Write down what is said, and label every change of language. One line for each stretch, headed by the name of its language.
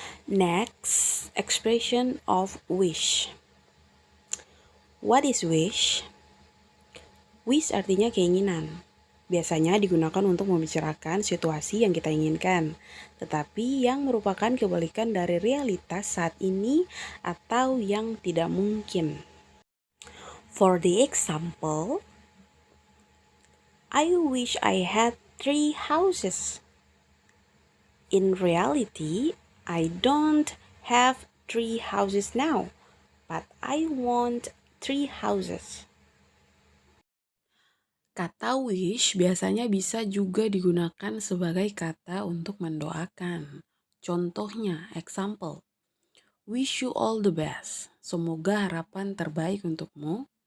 English: Next, expression of wish. What is wish?
Indonesian: Wish artinya keinginan. Biasanya digunakan untuk membicarakan situasi yang kita inginkan, tetapi yang merupakan kebalikan dari realitas saat ini atau yang tidak mungkin.
English: For the example, I wish I had 3 houses. In reality, I don't have 3 houses now, but I want 3 houses.
Indonesian: Kata wish biasanya bisa juga digunakan sebagai kata untuk mendoakan. Contohnya,
English: example, wish you all the best.
Indonesian: Semoga harapan terbaik untukmu.